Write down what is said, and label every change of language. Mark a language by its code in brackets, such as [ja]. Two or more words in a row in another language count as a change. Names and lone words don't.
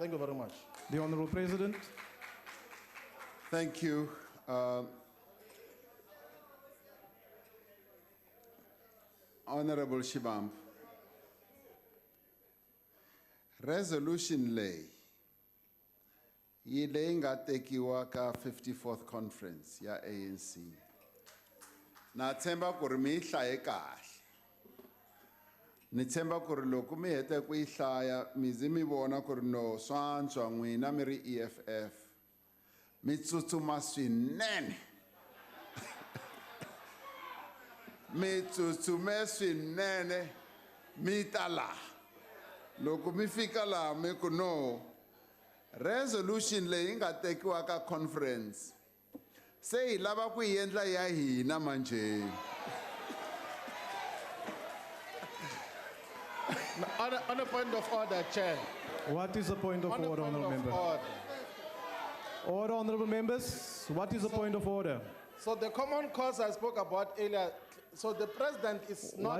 [en] Thank you very much. The Honourable President. Thank you. Honourable Shibamb. [ts] Resolution lay yi leyi nga tekiwa ka 54th conference ya ANC. Na tshemba ku ri mi yi hlaye kahle. Ni tshemba ku ri loko mi hete ku yi hlaya mi zi mi vona ku ri no swantswa n'wina mi ri EFF mi tsutsuma swinene. Mi tsutsume swinene mi ta laha. Loko mi fika laha mi ku no resolution leyi nga tekiwa ka conference se hi lava ku yi endla ya hina manje. [en] On a point of order, Chair. What is the point of order, Honourable Member? Order, Honourable Members. What is the point of order? So the common cause I spoke about earlier, so the President is not...